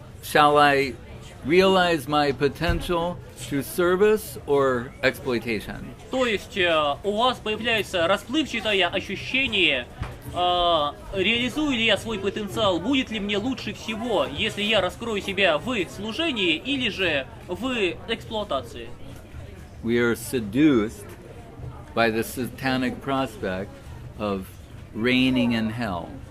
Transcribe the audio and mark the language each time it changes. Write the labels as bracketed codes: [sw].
[en] Shall I realize my potential through service or exploitation? [ru] То есть у вас появляется расплывчатое ощущение, реализую ли я свой потенциал, будет ли мне лучше всего, если я раскрою себя в служении или же в эксплуатации. [en] We are seduced by the satanic prospect of reigning in hell.